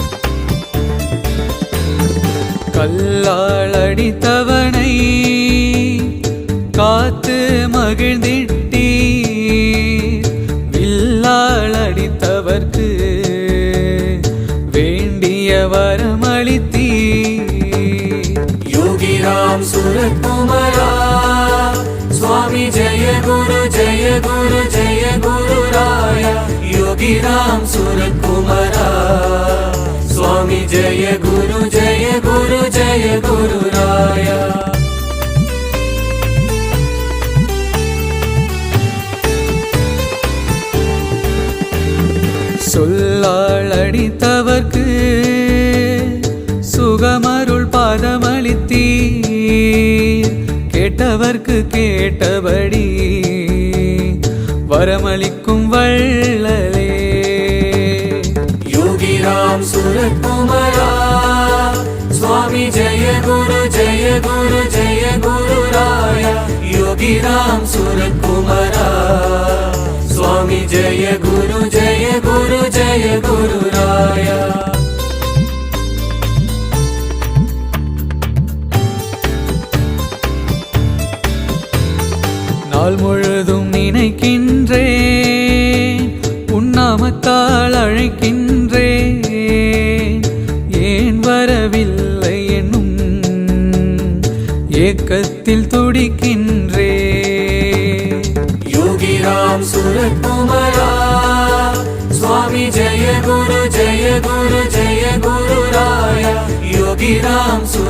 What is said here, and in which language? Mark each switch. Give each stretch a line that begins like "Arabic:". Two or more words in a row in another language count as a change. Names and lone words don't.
Tamil: கல்லால் அடித்தவனை பார்த்து மகிழ்ந்திட்டீர். வில்லால் அடித்தவர்க்கு வேண்டிய வரமளித்தீர்.
Hindi: योगीराम सुरकुमारा स्वामी जय गुरु जय गुरु जय गुरु राया योगीराम सुरकुमारा स्वामी जय गुरु जय गुरु जय गुरु राया
Tamil: சொல்லால் அடித்தவர்க்கு சுகமருள் பாதமளித்தீர். கேட்டவர்க்கு கேட்டபடி வரமளிக்கும் வள்ளலே.
Hindi: योगीराम सुरकुमारा स्वामी जय गुरु जय गुरु जय गुरु राया योगीराम सुरकुमारा स्वामी जय गुरु जय गुरु जय गुरु राया
Tamil: நாள் முழுதும் நினைக்கின்றேன், உன்னாமத்தால் அழைக்கின்றேன். ஏன் வரவில்லை என்னும் ஏக்கத்தில் துடிக்கின்றேன்.
Hindi: योगीराम सुरकुमारा स्वामी जय गुरु जय गुरु जय गुरु राया योगीराम